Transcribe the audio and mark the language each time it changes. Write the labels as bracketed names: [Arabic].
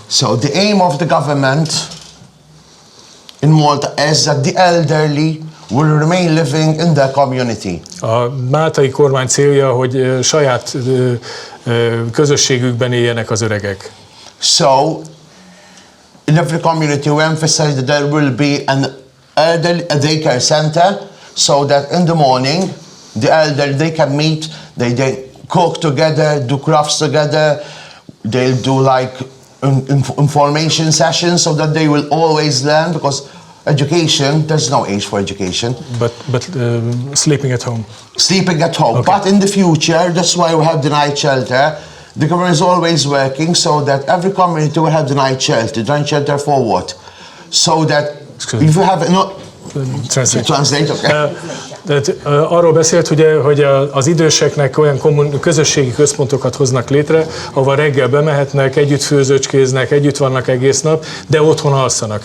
[English] So the aim of the government in Malta is that the elderly will remain living in their community. [Hungarian] A máltai kormány célja, hogy saját közösségükben éljenek az öregek. [English] So in every community we emphasize that there will be an elderly daycare center so that in the morning the elderly they can meet, they cook together, do crafts together, they'll do like information sessions so that they will always learn, because education, there's no age for education. But sleeping at home. Sleeping at home. Okay. But in the future, that's why we have the night shelter. The government is always working so that every community will have the night shelter. The night shelter for what? So that if you have no... Translate, okay. [Hungarian] Tehát arról beszélt, ugye, hogy az időseknek olyan közösségi központokat hoznak létre, ahol reggel bemehetnek, együtt főzőcskéznek, együtt vannak egész nap, de otthon alszanak.